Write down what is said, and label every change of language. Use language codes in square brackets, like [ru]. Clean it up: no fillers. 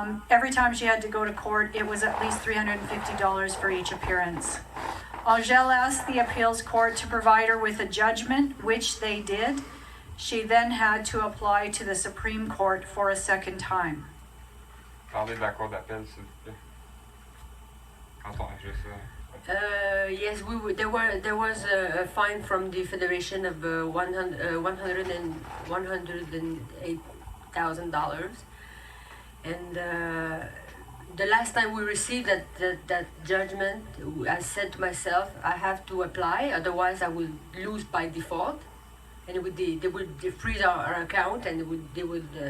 [en] Every time she had to go to court, it was at least $350 for each appearance. Angèle asked the appeals court to provide her with a judgment, which they did. She then had to apply to the Supreme Court for a second time. [fr] Parlez de la cour d'appel, s'il vous plaît. Quand on a juste [en] Yes, there was a fine from the Federation of $108,000, and the last time we received that judgment, I said to myself, I have to apply, otherwise I will lose by default, and they would freeze our account, and they would